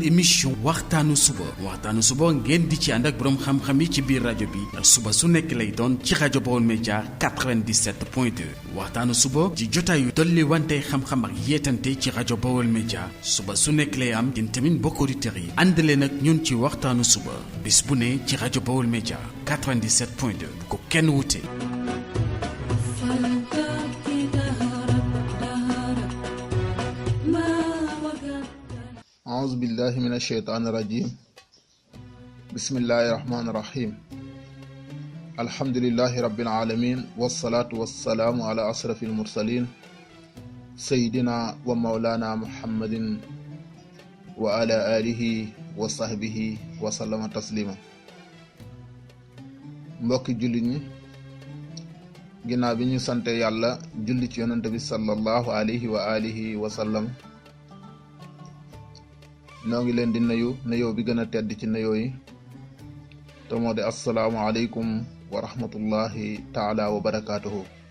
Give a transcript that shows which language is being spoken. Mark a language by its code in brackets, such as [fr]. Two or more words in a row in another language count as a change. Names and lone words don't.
[wo] émission waxtaanu suba ngeen di ci ànd ak boroom xam-xam yi ci biir rajo bi suba su nekk lay doon ci rajo Baol Média 97.2 waxtaanu suba ci jotaayu dolli wante xam-xam ak yeetante ci rajo Baol Média suba su nekk lay am yéen tamit mbokk auditeurs yi ànd leen ak ñun ci waxtaanu suba bis bu ne ci rajo Baol Média 97.2 bu ko kenn wute. [ar] أعوذ بالله من الشيطان الرجيم بسم الله الرحمن الرحيم الحمد لله رب العالمين والصلاة والسلام على أشرف المرسلين سيدنا ومولانا محمد وعلى آله وصحبه وسلم تسليما [wo] mbokki jullit ñi ginnaaw bi ñu sante yàlla julli ci yonent bi [ar] صلى الله عليه وعلى آله وسلم [wo] noo ngi leen di nuyoo bi gën a tedd ci nuyoo yi te moo di [ar] السلام عليكم ورحمة الله تعالى وبركاته